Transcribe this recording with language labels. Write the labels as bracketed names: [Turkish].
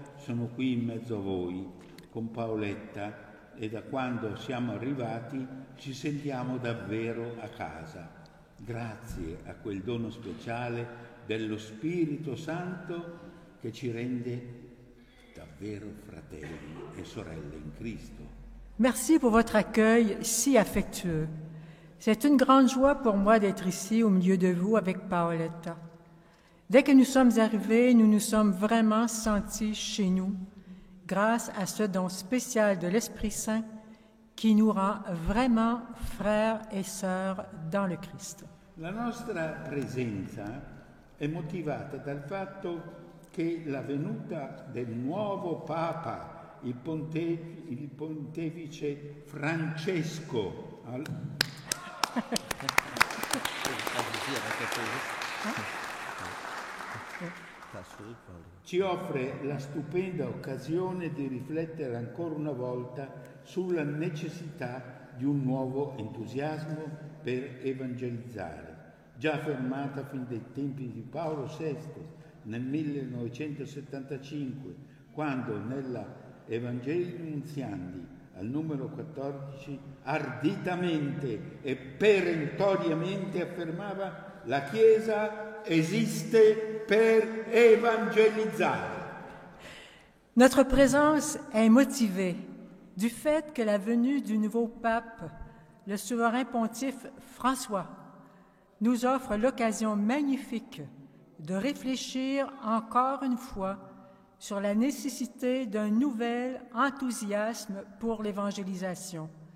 [Italian] Sono qui in mezzo a voi con Paoletta e da quando siamo arrivati ci sentiamo davvero a casa. Grazie a quel dono speciale dello Spirito Santo che ci rende davvero fratelli e sorelle in Cristo. [French] Merci pour votre accueil si affectueux. C'est une grande joie pour moi d'être ici au milieu de vous avec Paoletta. Dès que nous sommes arrivés, nous nous sommes vraiment sentis chez nous, grâce à ce don spécial de l'Esprit Saint qui nous rend vraiment frères et sœurs dans le Christ. [Italian] La nostra presenza è motivata dal fatto che la venuta del nuovo Papa, il pontefice Francesco, ci offre la stupenda occasione di riflettere ancora una volta sulla necessità di un nuovo entusiasmo per evangelizzare, già affermata fin dai tempi di Paolo VI nel 1975, quando nella Evangelium Nuntiandi al numero 14 arditamente e perentoriamente affermava: la Chiesa esiste per évangéliser. [French] Notre présence est motivée du fait que la venue du nouveau pape, le souverain pontife François, nous offre l'occasion magnifique de réfléchir encore une fois sur la nécessité d'un nouvel enthousiasme pour l'évangélisation.